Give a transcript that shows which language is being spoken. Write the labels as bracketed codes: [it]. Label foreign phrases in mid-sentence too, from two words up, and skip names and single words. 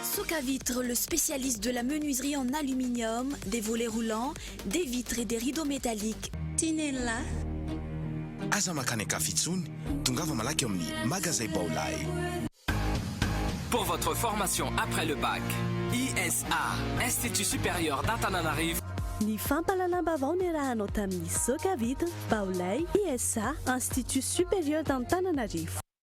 [fr] Socavitre, le spécialiste de la menuiserie en aluminium, des volets roulants, des vitres et des rideaux métalliques. Tinella. [mg] Aza makany Kafitsony, tongava malaky eo amin'ny magasin Baolay. [fr] Pour votre formation après le bac, ISA, Institut supérieur d'Antananarivo. [mg] Ny fampalalam-bavao ny rahanao tamin'ny Socavitre, Baolay, ISA, Institut supérieur d'Antananarivo.